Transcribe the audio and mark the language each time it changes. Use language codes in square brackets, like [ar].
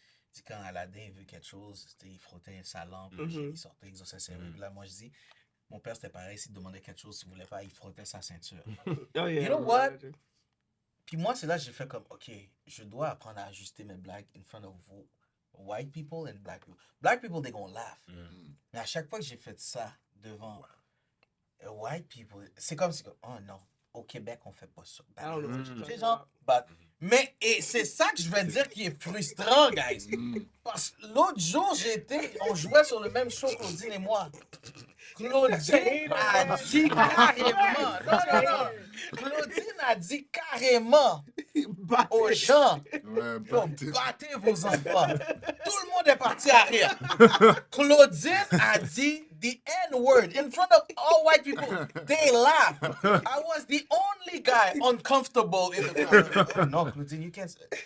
[fr] Je dis quand Aladin veut quelque chose, tu sais, il frottait sa lampe, il sortait, il exauçait ses rêves. Là, moi, je dis, mon père, c'était pareil, s'il demandait quelque chose, s'il voulait pas, il frottait sa ceinture. [en] Oh, yeah. You know what? [fr] Puis moi, c'est là que j'ai fait comme, OK, je dois apprendre à ajuster mes blagues [en] in front of [fr] vous. [en] White people and black people. Black people, they gonna laugh. [fr] Mais à chaque fois que j'ai fait ça devant [en] white people, [fr] c'est comme si, oh non, au Québec, on fait pas ça. [en] I don't know what you're [fr] Tu sais, [en] talking [fr] genre, [en] but- [fr] mais et c'est ça que je veux dire qui est frustrant, guys. Parce que l'autre jour, on jouait sur le même show, Claudine et moi. Claudine a dit carrément, non. Claudine a dit carrément aux gens, Ouais, yo, [en] but- [fr] battez vos enfants. Tout le monde est parti à rire. [en] Claudine a dit the N-word in front of all white people. They laugh. I was the only guy uncomfortable in the crowd. Oh, no, Claudine, you can't say.